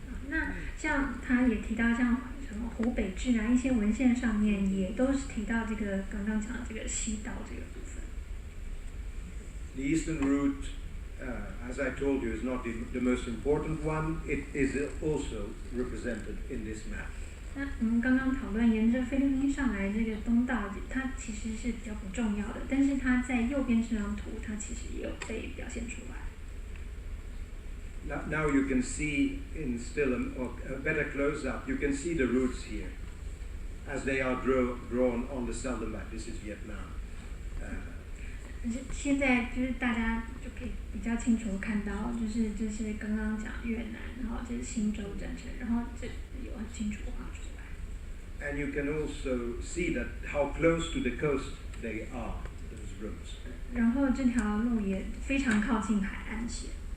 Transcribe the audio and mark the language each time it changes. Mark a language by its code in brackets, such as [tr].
[zh] 那像他也提到像什么湖北志啊，一些文献上面也都是提到这个刚刚讲的这个西道这个部分。 [en] The eastern route, as I told you, is not the most important one. It is also represented in this map. [zh] 那我们刚刚讨论沿着菲律宾上来这个东道，它其实是比较不重要的，但是它在右边这张图，它其实也有被表现出来。 [en] Now you can see in still a better close-up, you can see the routes here as they are drawn on the southern map. This is Vietnam. [zh] 现在就是大家就可以比较清楚看到，就是这是刚刚讲越南，然后这是新州政权，然后这有很清楚画出来。 [en] And you can also see that how close to the coast they are, those roads. [zh] 然后这条路也非常靠近海岸线。